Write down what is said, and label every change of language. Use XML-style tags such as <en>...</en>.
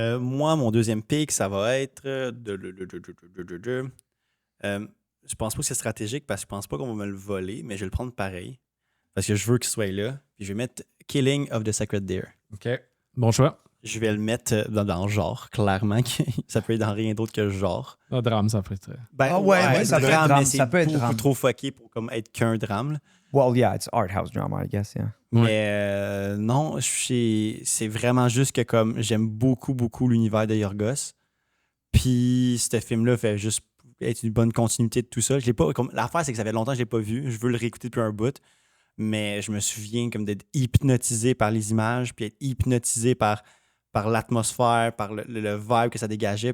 <fr>Moi, mon deuxième pick, ça va être. Je pense pas que c'est stratégique parce que je pense pas qu'on va me le voler, mais je vais le prendre pareil. Parce que je veux qu'il soit là. Puis je vais mettre Killing of the Sacred Deer. OK. Bon choix. Je vais le mettre dans le genre, clairement. Ça peut être dans rien d'autre que le genre. Un drame, ça ferait. Ben, Ah ouais, ça peut être drame, mais c'est ça peut être beaucoup drame. trop fucké pour comme être qu'un drame. Là.</fr> <en>Well, yeah, it's art house drama, I guess, yeah.</en> <fr>Ouais. Mais non, c'est vraiment juste que comme j'aime beaucoup, beaucoup l'univers de Yorgos. Puis ce film-là fait juste être une bonne continuité de tout ça. Je l'ai pas, comme, l'affaire, c'est que ça fait longtemps que je l'ai pas vu. Je veux le réécouter depuis un bout. Mais je me souviens comme d'être hypnotisé par les images, puis être hypnotisé par l'atmosphère, par le vibe que ça dégageait.</fr>